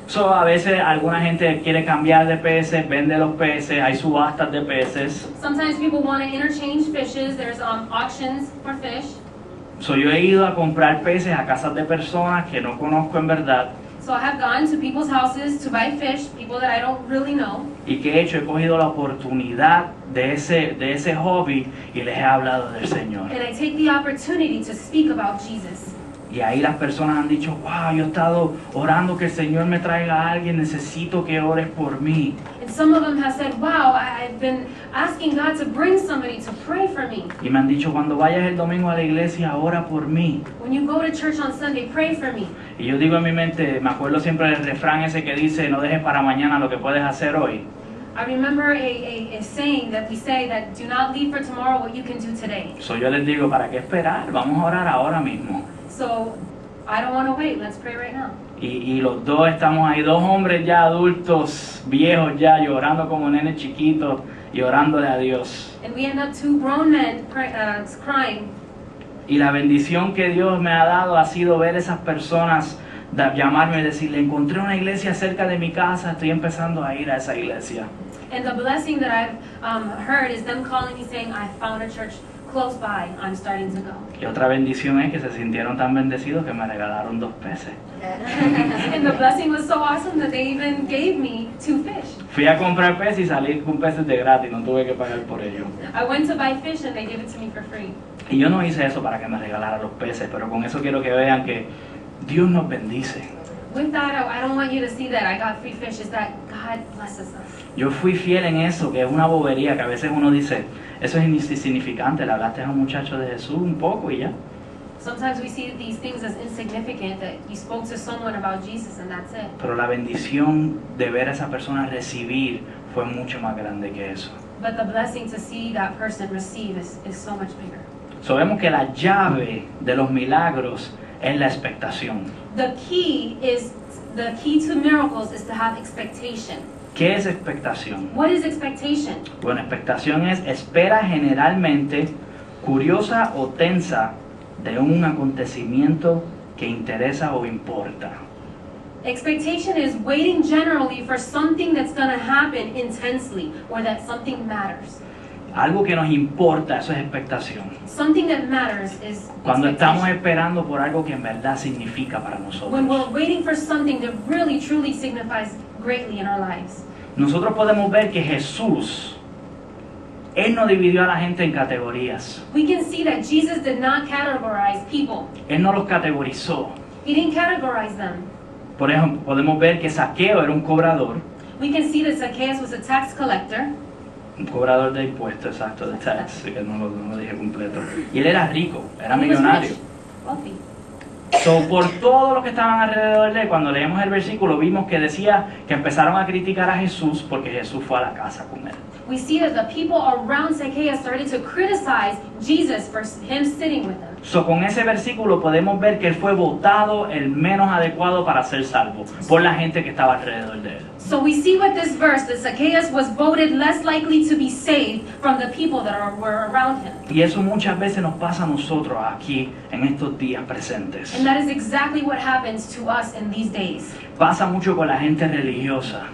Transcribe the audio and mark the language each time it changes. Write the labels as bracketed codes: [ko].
[es] So, a veces alguna gente quiere cambiar de peces, vende los peces, hay subastas de peces. [en] Sometimes people want to interchange fishes. There's auctions for fish. [es] So, yo he ido a comprar peces a casas de personas que no conozco en verdad. [en] So I have gone to people's houses to buy fish, people that I don't really know. [es] ¿Y qué he hecho? He cogido la oportunidad de ese hobby y les he hablado del Señor. [en] And I take the opportunity to speak about Jesus. [es] Y ahí las personas han dicho, wow, yo he estado orando que el Señor me traiga a alguien, necesito que ores por mí. [en] And some of them have said, wow, I've been asking God to bring somebody to pray for me. [es] Y me han dicho, cuando vayas el domingo a la iglesia, ora por mí. [en] When you go to church on Sunday, pray for me. [es] Y yo digo en mi mente, me acuerdo siempre del refrán ese que dice, no dejes para mañana lo que puedes hacer hoy. [en] I remember a saying that we say that do not leave for tomorrow what you can do today. [es] So yo les digo, ¿para qué esperar? Vamos a orar ahora mismo. [en] So I don't want to wait. Let's pray right now. [es] Y los dos estamos ahí, dos hombres ya adultos, viejos ya, llorando como nenes chiquitos y orándole a Dios. [en] And we end up two grown men crying. [es] Y la bendición que Dios me ha dado ha sido ver esas personas llamarme y decirle, encontré una iglesia cerca de mi casa, estoy empezando a ir a esa iglesia. [en] And the blessing that I've heard is them calling me saying, I found a church close by. I'm starting to go. [es] Y otra bendición es que se sintieron tan bendecidos que me regalaron 2 peces. [en] And the blessing was so awesome that they even gave me 2 fish. [es] Fui a comprar peces y salí con peces de gratis, no tuve que pagar por ello. [en] I went to buy fish and they gave it to me for free. [es] Y yo no hice eso para que me regalaran los peces, pero con eso quiero que vean que Dios nos bendice. [en] With that, I don't want you to see that I got free fish, is that God blesses us. [es] Yo fui fiel en eso, que es una bobería, que a veces uno dice, eso es insignificante, le hablaste a un muchacho de Jesús un poco y ya. [en] Sometimes we see these things as insignificant, that you spoke to someone about Jesus and that's it. [es] Pero la bendición de ver a esa persona recibir fue mucho más grande que eso. [en] But the blessing to see that person receive is so much bigger. [es] Sabemos que la llave de los milagros es la expectación. [en] The key to miracles is to have expectation. [es] ¿Qué es expectación? [en] What is expectation? [es] Bueno, expectación es espera generalmente curiosa o tensa de un acontecimiento que interesa o importa. [en] Expectation is waiting generally for something that's going to happen intensely or that something matters. [es] Algo que nos importa, eso es expectación. [en] Something that matters is [es] Cuando estamos [en] expectation. [es] esperando por algo que en verdad significa para nosotros. [en] When we're waiting for something that really truly signifies greatly in our lives. [es] Nosotros podemos ver que Jesús, Él no dividió a la gente en categorías. [en] We can see that Jesus did not categorize people. [es] Él no los categorizó. [en] He didn't categorize them. [es] Por ejemplo, podemos ver que Zaqueo era un cobrador [en] We can see that Zacchaeus was a tax collector. [es] de impuestos, exacto, de tax, que no lo dije completo. Y él era rico, era [en] He was [es] millonario. [en] rich, wealthy. [es] So, por todo lo que estaban alrededor de él, cuando leemos el versículo, vimos que decía que empezaron a criticar a Jesús porque Jesús fue a la casa con él. [en] We see that the people around Zacchaeus started to criticize Jesus for him sitting with them. [es] So, con ese versículo podemos ver que él fue votado el menos adecuado para ser salvo por la gente que estaba alrededor de él. [en] So we see with this verse that Zacchaeus was voted less likely to be saved from the people that were around him. [es] Y eso muchas veces nos pasa a nosotros aquí en estos días presentes. [en] And that is exactly what happens to us in these days. [es] Pasa mucho con la gente religiosa.